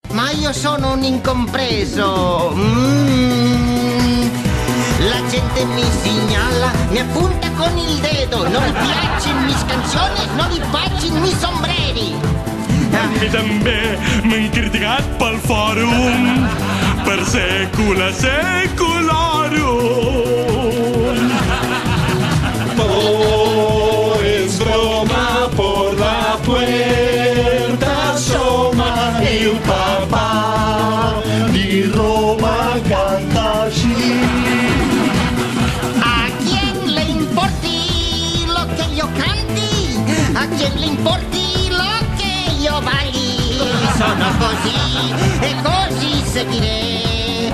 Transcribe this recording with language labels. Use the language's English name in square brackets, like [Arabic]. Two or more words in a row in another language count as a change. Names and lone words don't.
[Italian] ma io sono un incompreso. La gente mi segnala, mi appunta con il dedo. Non mi piacciono mis canzoni, non mi piacciono mis sombreri. [Catalan] Mi també m'han criticat pel fòrum [Latin] per secula secularum. [Spanish] Oh, es broma por la puerta asoma [Italian] il papà di Roma [Spanish] canta así. ¿A quién le importi lo que yo canti? ¿A quién le importi lo que io balli? [Italian] Sono così e così seguiré.